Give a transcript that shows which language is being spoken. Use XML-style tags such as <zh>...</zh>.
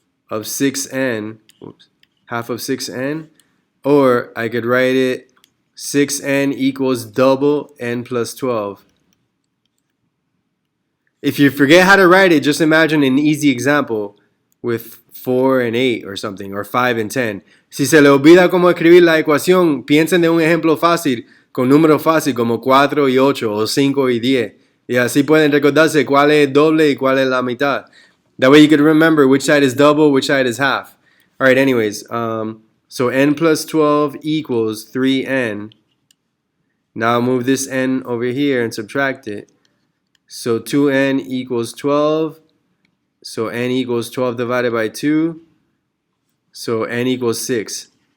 <en>of 6n, oops, half of 6n, or I could write it 6n equals double n plus 12. If you forget how to write it, just imagine an easy example with 4 and 8 or something, or 5 and 10.</en> <es>Si se le olvida cómo escribir la ecuación, piensen de un ejemplo fácil, con números fáciles como 4 y 8 o 5 y 10. Y así pueden recordarse cuál es doble y cuál es la mitad.</es> <en>That way you could remember which side is double, which side is half. Alright, anyways, so n plus 12 equals 3n. Now I'll move this n over here and subtract it. So 2n equals 12. So n equals 12 divided by 2. So n equals 6.</en>